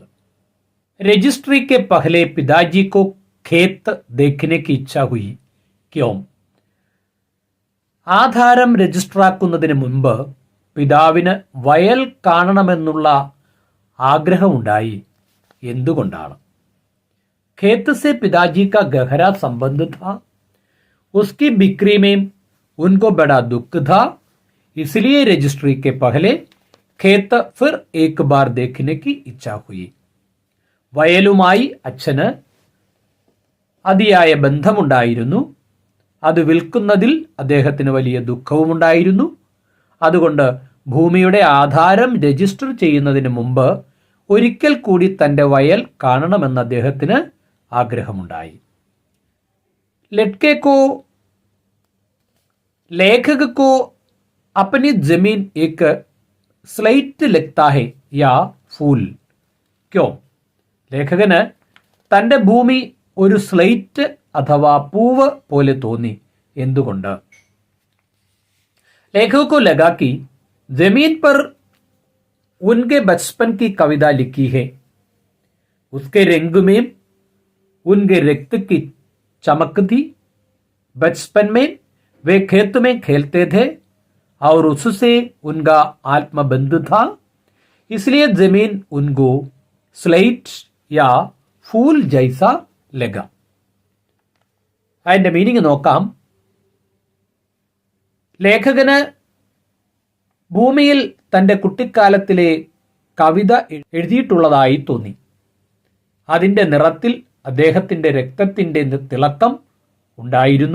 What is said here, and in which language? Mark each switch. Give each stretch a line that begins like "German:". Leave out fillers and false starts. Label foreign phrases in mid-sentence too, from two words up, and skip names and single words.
Hindi: रजिस्ट्री के पहले पिताजी को खेत देखने की इच्छा हुई क्यों.
Malayalam: ആധാരം രജിസ്റ്ററാക്കുന്നതിന് മുൻപ് പിതാവിന് വയൽ കാണണമെന്നുള്ള ആഗ്രഹമുണ്ടായി. എന്തുകൊണ്ടാണ്?
Hindi: खेत से पिताजी का गहरा संबंध था, उसकी बिक्री में उनको बड़ा दुख था, इसलिए रजिस्ट्री के पहले खेत फिर एक बार देखने की इच्छा हुई.
Malayalam: വയലുമായി അച്ഛന് അതിയായ ബന്ധമുണ്ടായിരുന്നു. അത് വിൽക്കുന്നതിൽ അദ്ദേഹത്തിന് വലിയ ദുഃഖവുമുണ്ടായിരുന്നു. അതുകൊണ്ട് ഭൂമിയുടെ ആധാരം രജിസ്റ്റർ ചെയ്യുന്നതിന് മുമ്പ് ഒരിക്കൽ കൂടി തൻ്റെ വയൽ കാണണമെന്ന് അദ്ദേഹത്തിന് ആഗ്രഹമുണ്ടായി.
Hindi: लेखक को अपनी जमीन एक स्लेट लगता है या फूल क्यों?
Malayalam: ലേഖകന് തൻ്റെ ഭൂമി ഒരു സ്ലേറ്റ് അഥവാ പൂവ് പോലെ തോന്നി. എന്തുകൊണ്ട്?
Hindi: लेखक को लगा कि जमीन पर उनके बचपन की कविता लिखी है, उसके रंग में उनके रक्त की चमक थी. बचपन में वे खेत में खेलते थे और उससे उनका आत्मबंध था, इसलिए जमीन उनको स्लेट या फूल जैसा लगा.
Malayalam: അതിൻ്റെ മീനിങ് നോക്കാം. ലേഖകന് ഭൂമിയിൽ തൻ്റെ കുട്ടിക്കാലത്തിലെ കവിത എഴുതിയിട്ടുള്ളതായി തോന്നി. അതിൻ്റെ നിറത്തിൽ അദ്ദേഹത്തിൻ്റെ രക്തത്തിൻ്റെ തിളക്കം ഉണ്ടായിരുന്നു.